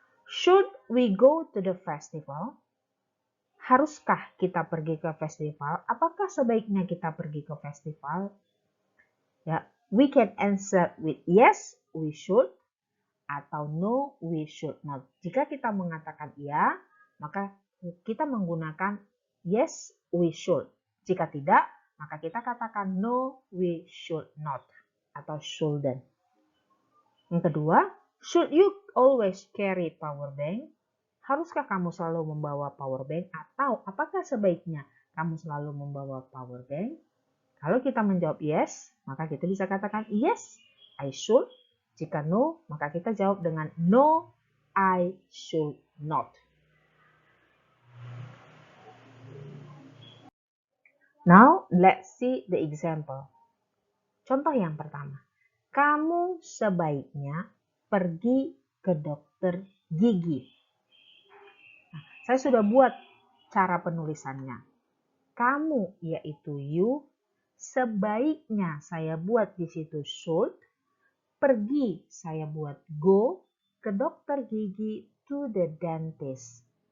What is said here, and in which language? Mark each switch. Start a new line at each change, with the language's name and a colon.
English: Should we go to the festival?
Indonesian: Haruskah kita pergi ke festival? Apakah sebaiknya kita pergi ke festival? Ya,
English: we can answer with yes, we should,
Indonesian: atau
English: no, we should not.
Indonesian: Jika kita mengatakan iya, maka kita menggunakan yes, we should. Jika tidak, maka kita katakan no, we should not, atau shouldn't. Yang kedua,
English: should you always carry power bank?
Indonesian: Haruskah kamu selalu membawa power bank? Atau apakah sebaiknya kamu selalu membawa power bank? Kalau kita menjawab yes, maka kita bisa katakan yes, I should. Jika no, maka kita jawab dengan no, I should not.
English: Now, let's see the example.
Indonesian: Contoh yang pertama. Kamu sebaiknya pergi ke dokter gigi. Nah, saya sudah buat cara penulisannya. Kamu yaitu you, sebaiknya saya buat di situ should, pergi saya buat go, ke dokter gigi
English: to the dentist.